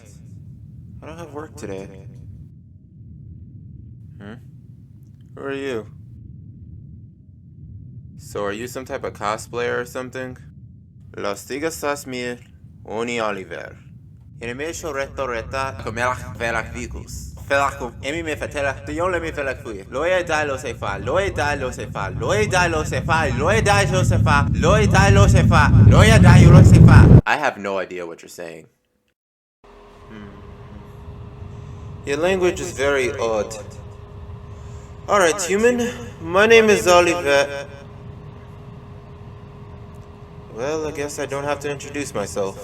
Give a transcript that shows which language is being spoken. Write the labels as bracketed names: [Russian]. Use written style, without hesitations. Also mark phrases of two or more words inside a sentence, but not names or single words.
[English] I don't have work today. Who are you? So are you some type of cosplayer or something? Los tigas tas mir, Oni Oliver. Inimesho reto reta, comelach velach vicus. Felach emi me fatela, tion le mi felach fuye. Loe dai lo se fa, loe dai lo se fa, loe dai lo se fa, loe dai lo se fa, loe dai lo se fa, loe dai lo se fa. I have no idea what you're saying. Your language is very odd. Alright, human, my name is Oliver. Well, I guess I don't have to introduce myself.